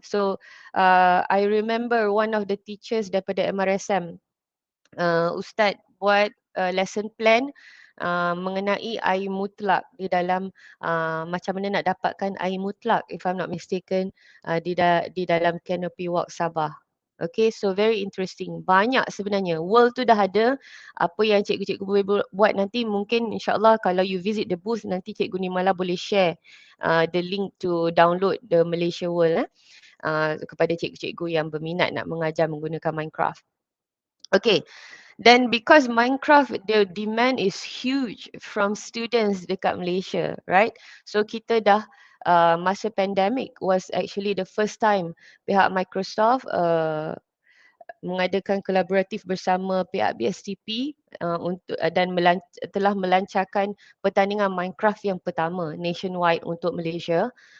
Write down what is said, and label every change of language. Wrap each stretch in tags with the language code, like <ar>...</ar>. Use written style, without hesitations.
<en>So I remember one of the teachers</en> <ms>daripada MRSM, Ustaz buat lesson plan mengenai air mutlak di dalam macam mana nak dapatkan air mutlak,</ms> <en>if I'm not mistaken,</en> <ms>di dalam Canopy Walk Sabah.</ms> <en>Okay, so very interesting.</en> <ms>Banyak sebenarnya. World tu dah ada. Apa yang cikgu-cikgu boleh buat nanti, mungkin insyaAllah kalau</ms> <en>you visit the booth,</en> <ms>nanti Cikgu Nimala boleh</ms> <en>share the link to download the Malaysia World</en> <ms>kepada cikgu-cikgu yang berminat nak mengajar menggunakan Minecraft.</ms> <en>Okay, then because Minecraft, the demand is huge from students</en> <ms>dekat Malaysia,</ms> <en>right?</en> <ms>So kita dah masa pandemic</ms> <en>was actually the first time</en> <ms>pihak Microsoft mengadakan kolaboratif bersama pihak BSTP dan telah melancarkan pertandingan Minecraft yang pertama nationwide untuk Malaysia.</ms>